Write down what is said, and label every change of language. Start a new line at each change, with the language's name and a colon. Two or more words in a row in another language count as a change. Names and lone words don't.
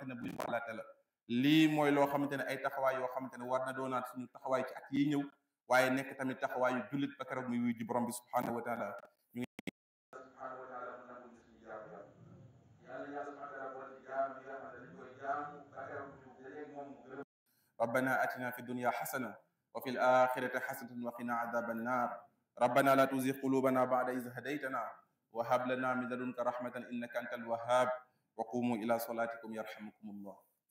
Wolof: ne buy wàllaate la lii mooy loo xamante ne ay taxawaay yoo xamante ne war na doonaat suñu taxawaay ci at yi ñëw waaye nekk tamit taxawaayu jullit ba keroog muy wuy ji borom bi
Arabic: سبحانه وتعالى
Wolof: ñu ngi
Arabic: سبحانه وتعالى
Wolof: mu nangu ñu suñu jaamu yàlla yàlla
Arabic: سبحانه وتعالى
Wolof: boole ci jaamu yi nga xam ne dañ koy jaamu ba keroog ñu dajeeg moom mu gërëm
Arabic: ربنا آتنا في الدنيا حسنة وفي الآخرة حسنة وقنا عذاب النار ربنا لا تزغ قلوبنا بعد إذ هديتنا وهب لنا من لدنك رحمة إنك أنت الوهاب وقوموا إلى صلاتكم يرحمكم الله